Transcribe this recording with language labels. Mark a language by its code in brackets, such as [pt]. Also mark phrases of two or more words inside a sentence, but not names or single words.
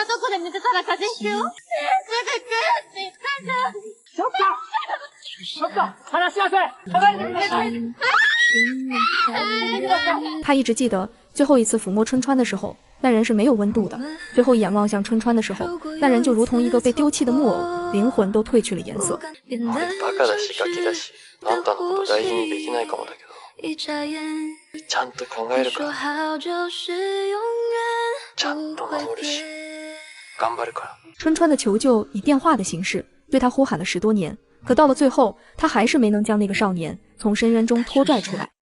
[zh] 他一直记得最后一次抚摸春川的时候，那人是没有温度的。最后一眼望向春川的时候，那人就如同一个被丢弃的木偶，灵魂都褪去了颜色。 [ja] バカだしガキだし、あんたのこと大事にできないかもだけど、ちゃんと考えるから、ちゃんと守るし、頑張るから。 [zh] 春川的求救以电话的形式对他呼喊了10多年，可到了最后，他还是没能将那个少年从深渊中拖拽出来。